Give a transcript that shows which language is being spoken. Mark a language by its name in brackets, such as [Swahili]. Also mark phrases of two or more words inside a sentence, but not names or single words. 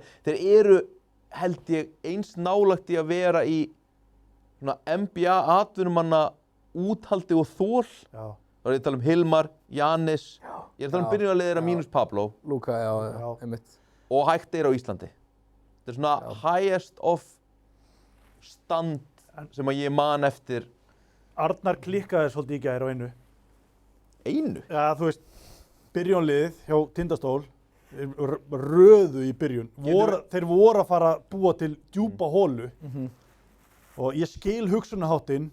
[Icelandic] Þeir eru, held ég, eins nálægt í að vera í svona NBA atvinnumanna úthaldi og þól. Já. Þá er ég að tala um Hilmar, Giannis, ég er að tala um byrjunarliðina mínus Pablo Luka, já, einmitt. og hægt er á Íslandi. Þetta er svona [English] highest of stand [Icelandic] sem að ég man eftir. Arnar klikkaði svolítið í gær á einu. Einu? Já, þú veist, byrjunliðið hjá Tindastól, röðu í byrjun. Þeir voru að fara að búa til djúpa hólu og ég skil hugsunarháttinn.